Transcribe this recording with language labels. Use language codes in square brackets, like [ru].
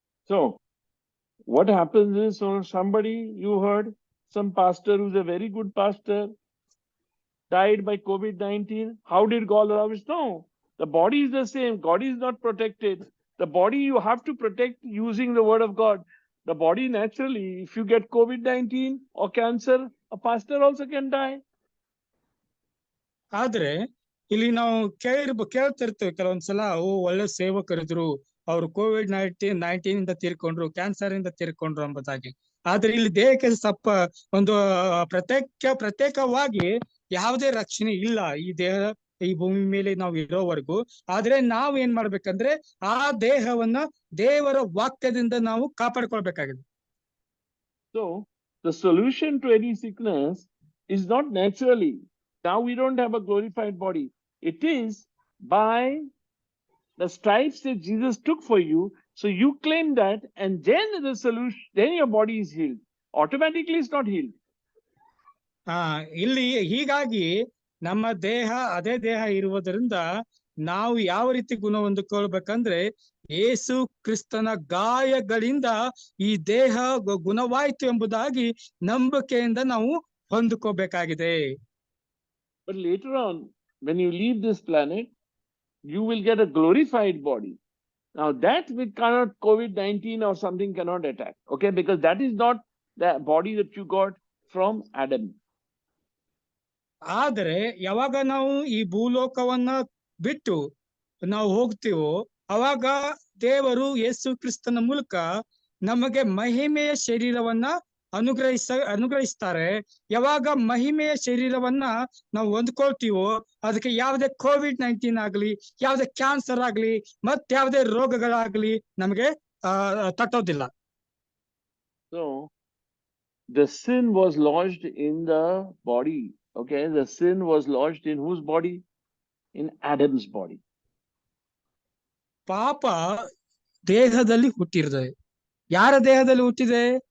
[en] So what happens is, somebody you heard, some pastor who's a very good pastor died by COVID-19. How did God allow it? No, the body is the same. God is not protected. The body you have to protect using the word of God. The body naturally, if you get COVID-19 or cancer, a pastor also can die. [kn] ಆದ್ರೆ ಇಲ್ಲಿ ನಾವು ಕೇಳ್ತಿರ್ತೇವೆ ಕೆಲವೊಂದ್ಸಲ, ಒಳ್ಳೆ ಸೇವಕರಿದ್ರು, ಅವ್ರು COVID-19 ಇಂದ ತೀರ್ಕೊಂಡ್ರು, cancer ಇಂದ ತೀರ್ಕೊಂಡ್ರು ಎಂಬುದಾಗಿ. ಆದ್ರೆ ಇಲ್ಲಿ ದೇಹಕ್ಕೆ ಒಂದು ಪ್ರತ್ಯೇಕವಾಗಿ ಯಾವುದೇ ರಕ್ಷಣೆ ಇಲ್ಲ ಈ ದೇಹ ಈ ಭೂಮಿ ಮೇಲೆ ನಾವು ಇರೋವರೆಗೂ. ಆದ್ರೆ ನಾವು ಏನ್ ಮಾಡ್ಬೇಕಂದ್ರೆ ಆ ದೇಹವನ್ನ ದೇವರ ವಾಕ್ಯದಿಂದ ನಾವು ಕಾಪಾಡ್ಕೊಳ್ಬೇಕಾಗಿದೆ. [en] So the solution to any sickness is not naturally. Now we don't have a glorified body. It is by the stripes that Jesus took for you. So you claim that, and then the solution, then your body is healed. Automatically it's not healed. [kn] ಇಲ್ಲಿ ಹೀಗಾಗಿ ನಮ್ಮ ದೇಹ ಅದೇ ದೇಹ ಇರುವುದರಿಂದ ನಾವು ಯಾವ ರೀತಿ ಗುಣ ಹೊಂದಿಕೊಳ್ಬೇಕಂದ್ರೆ ಯೇಸು ಕ್ರಿಸ್ತನ ಗಾಯಗಳಿಂದ ಈ ದೇಹ ಗುಣವಾಯಿತು ಎಂಬುದಾಗಿ ನಂಬಿಕೆಯಿಂದ ನಾವು ಹೊಂದಿಕೋಬೇಕಾಗಿದೆ. [en] But later on, when you leave this planet, you will get a glorified body. Now that we cannot, COVID-19 or something cannot attack, okay? Because that is not the body that you got from Adam. [kn] ಆದರೆ ಯಾವಾಗ ನಾವು ಈ ಭೂಲೋಕವನ್ನ ಬಿಟ್ಟು ನಾವು ಹೋಗ್ತೀವೋ ಅವಾಗ ದೇವರು ಯೇಸು ಕ್ರಿಸ್ತನ ಮೂಲಕ ನಮಗೆ ಮಹಿಮೆಯ ಶರೀರವನ್ನ ಅನುಗ್ರಹಿಸ್ತಾರೆ. ಯಾವಾಗ ಮಹಿಮೆಯ ಶರೀರವನ್ನ ನಾವು ಹೊಂದ್ಕೊಳ್ತೀವೋ ಅದಕ್ಕೆ ಯಾವುದೇ COVID-19 ಆಗ್ಲಿ, ಯಾವುದೇ ಕ್ಯಾನ್ಸರ್ ಆಗ್ಲಿ, ಮತ್ತೆ ಯಾವುದೇ ರೋಗಗಳಾಗ್ಲಿ ನಮಗೆ ತಟ್ಟೋದಿಲ್ಲ. [en] So the sin was lodged in the body. Okay, the sin was lodged in whose body? In Adam's body. [kn] ಪಾಪ ದೇಹದಲ್ಲಿ ಹುಟ್ಟಿರ್ತದೆ. ಯಾರ ದೇಹದಲ್ಲಿ ಹುಟ್ಟಿದೆ?